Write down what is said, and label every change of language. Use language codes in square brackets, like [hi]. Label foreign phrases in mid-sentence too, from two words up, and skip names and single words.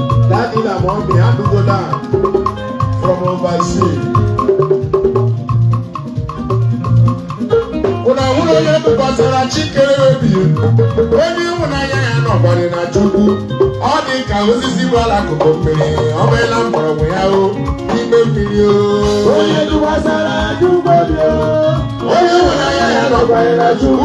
[ig] Daddy na mommy, ha dụgo down. [en] from overseas. [ig] Unu ahụla onye tụkwasara chi kere ya obi? Onye ịhụnanya ya nọkwara na Chukwu. Ọ dị ka osisi gbara akụkụ mmiri, ọ bụla mgbọrọgwụ ya o, n'ime mmiri o. Onye tụkwasara Chukwu obi o. Onye hụrụ anya ya nọkwa ya na Chukwu.